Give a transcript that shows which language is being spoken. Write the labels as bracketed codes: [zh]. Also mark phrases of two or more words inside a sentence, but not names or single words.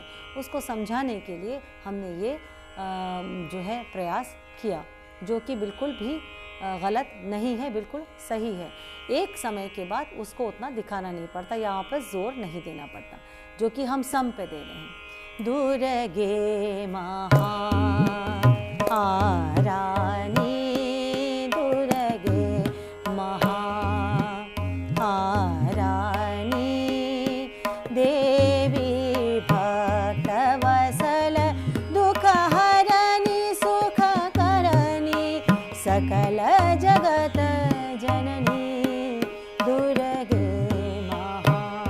[hi] उसको समझाने के लिए हमने ये जो है प्रयास किया, जो कि बिल्कुल भी गलत नहीं है, बिल्कुल सही है। एक समय के बाद उसको उतना दिखाना नहीं पड़ता, यहाँ पर जोर नहीं देना पड़ता, जो कि हम सम पे दे रहे हैं। दूर गे महा आरानी, दूर गे महा आरानी, देवी भक्त वसल दुख हरनी सुख करनी, सकल जगत जननी, दुर्गे महा